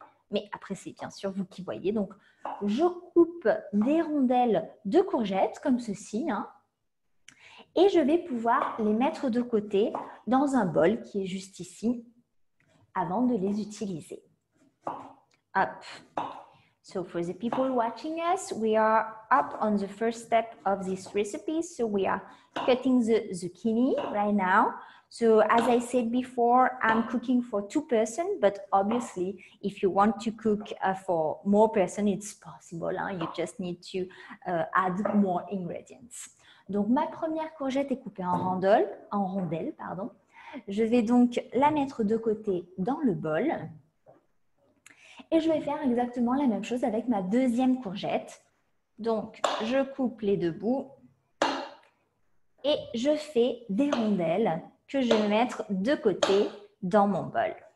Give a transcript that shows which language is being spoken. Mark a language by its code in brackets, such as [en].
[fr] Mais après, c'est bien sûr vous qui voyez. Donc, je coupe des rondelles de courgettes comme ceci. Et je vais pouvoir les mettre de côté dans un bol qui est juste ici avant de les utiliser. Hop. [en] So for the people watching us, we are up on the first step of this recipe. So we are cutting the zucchini right now. So as I said before, I'm cooking for 2 persons, but obviously, if you want to cook for more persons, it's possible. Hein? You just need to add more ingredients. [fr] Donc, ma première courgette est coupée en rondelles, pardon. Je vais donc la mettre de côté dans le bol. Et je vais faire exactement la même chose avec ma deuxième courgette. Donc, je coupe les 2 bouts et je fais des rondelles que je vais mettre de côté dans mon bol.